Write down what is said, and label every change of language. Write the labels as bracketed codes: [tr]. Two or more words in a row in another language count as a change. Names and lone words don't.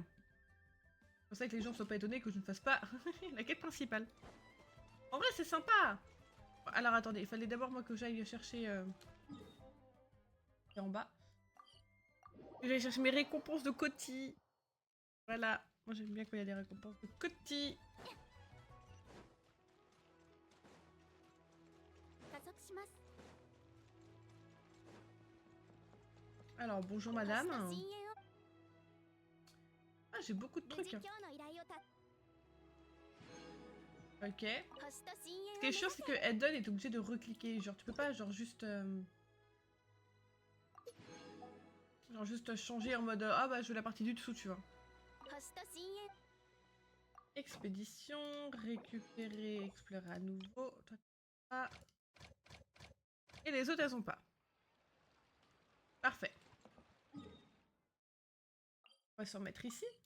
[fr] C'est pour ça que les gens soient pas étonnés que je ne fasse pas la quête principale. En vrai, c'est sympa. Alors attendez, il fallait d'abord moi que j'aille chercher en bas. Que j'aille chercher mes récompenses de Coty. Voilà. Moi j'aime bien quand il y a des récompenses de Coty. [ja] 加速します [fr] Alors bonjour madame. [ja] 星と深淵を [fr] Ah j'ai beaucoup de [ja] 無 [fr] trucs. [ja] 事今日の依頼をた [fr] Ok. [ja] 星と深 [fr] Ce qui est [ja] 淵 [fr] chiant c'est que Eldon est obligé de recliquer. Genre tu peux pas genre juste... genre juste changer en mode ah bah je veux la partie du dessous tu vois. [ja] 星と深淵 [fr] Expédition, récupérer, explorer à nouveau. Toi, pas. Et les autres elles ont pas. Parfait. On va se remettre ici.